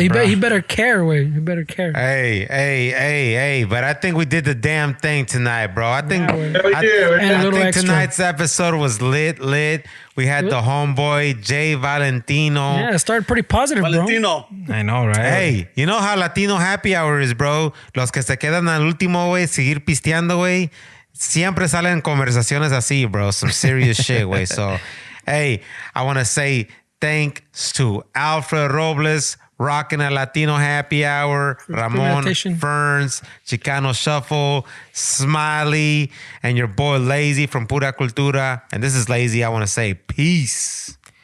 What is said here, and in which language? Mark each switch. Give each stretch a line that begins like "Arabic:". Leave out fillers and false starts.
English: He better care, way. You better care. Hey! But I think we did the damn thing tonight, bro. I think tonight's episode was lit. We had the homeboy JValentino. Yeah, it started pretty positive, Valentino. Bro. I know, right? Hey, you know how Latino happy hour is, bro.
Spanish: Los que se quedan al último, güey, seguir pisteando, güey. Siempre salen conversaciones así, bro.
English: Some serious shit, güey. So, hey, I want to say thanks to Alfred Robles, rocking a Latino happy hour, Ramon Ferns, Chicano Shuffle, Smiley, and your boy Lazy from Pura Cultura. And this is Lazy. I want to say peace.